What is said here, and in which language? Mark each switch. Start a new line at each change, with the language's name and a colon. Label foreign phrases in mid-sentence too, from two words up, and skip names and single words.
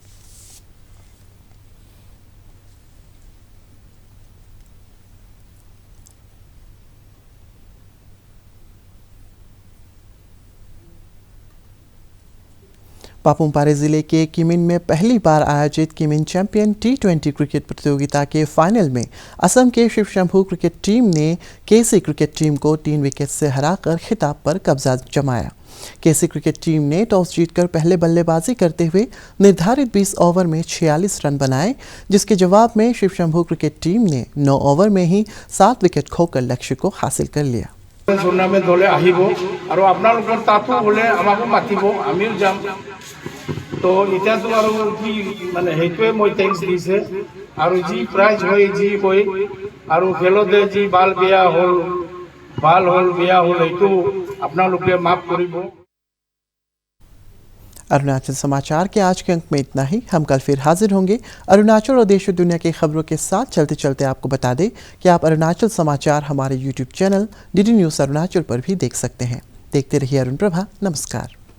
Hindi: पापुमपारे जिले के किमिन में पहली बार आयोजित किमिन चैंपियन T20 क्रिकेट प्रतियोगिता के फाइनल में असम के शिव शंभू क्रिकेट टीम ने केसी क्रिकेट टीम को 3 विकेट से हराकर खिताब पर कब्जा जमाया। केसी क्रिकेट टीम ने टॉस जीतकर पहले बल्लेबाजी करते हुए निर्धारित 20 ओवर में 46 रन बनाए, जिसके जवाब में शिव शंभू क्रिकेट टीम ने 9 ओवर में ही 7 विकेट खोकर लक्ष्य को हासिल कर लिया।
Assamese: টুর্নামেন্ট হলে আহিব আৰু আপোনালোকৰ তাতো হলে আমাকো মাতিব আমিও যাম তো এতিয়াতো আৰু কি মানে সেইটোৱে মই থেংকছ দিছে আৰু যি প্ৰাইজ হয় যি হয় আৰু খেলতে যি বাল বিয়া হ'ল বিয়া হ'ল এইটো আপোনালোকে মাফ কৰিব।
Hindi: अरुणाचल समाचार के आज के अंक में इतना ही। हम कल फिर हाजिर होंगे अरुणाचल और देश और दुनिया की खबरों के साथ। चलते चलते आपको बता दें कि आप अरुणाचल समाचार हमारे YouTube चैनल DD न्यूज़ अरुणाचल पर भी देख सकते हैं। देखते रहिए अरुण प्रभा। नमस्कार।